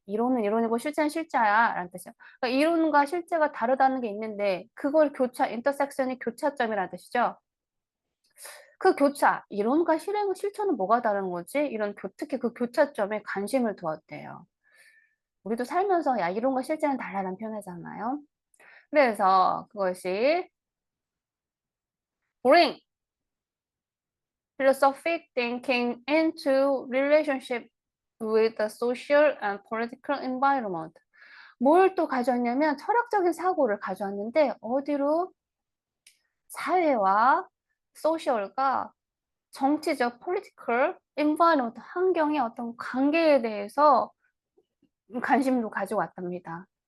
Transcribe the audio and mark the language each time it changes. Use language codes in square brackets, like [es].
[ko] 이론은 이론이고 실제는 실자야. 라는 뜻이요. 그러니까 이론과 실제가 다르다는 게 있는데 그걸 인터섹션이 교차점이라는 뜻이죠. 그 이론과 실천은 뭐가 다른 거지? 특히 그 교차점에 관심을 두었대요. 우리도 살면서 야, 이론과 실제는 달라라는 표현하잖아요. 그래서 그것이 [en] bring philosophic thinking into relationship with the social and political environment. [ko] 뭘 또 가져왔냐면 철학적인 사고를 가져왔는데 어디로? 사회와 소셜과 정치적 [en] political environment, [ko] 환경의 어떤 관계에 대해서 관심도 가져왔답니다.